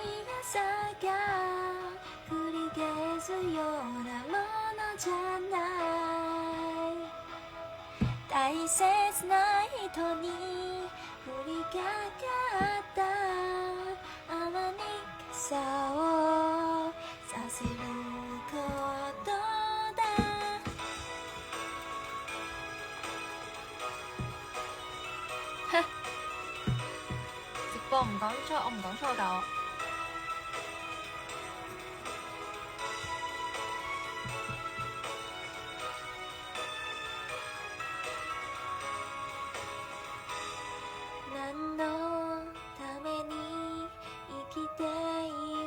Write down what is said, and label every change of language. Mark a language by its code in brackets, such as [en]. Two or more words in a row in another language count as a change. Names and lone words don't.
[ja] 朝が繰り返すようなものじゃない大切な人に降りかかった雨に傘をさせることだ [yue] 直播唔講粗，我唔講粗口。 [ja] 何のために生きてい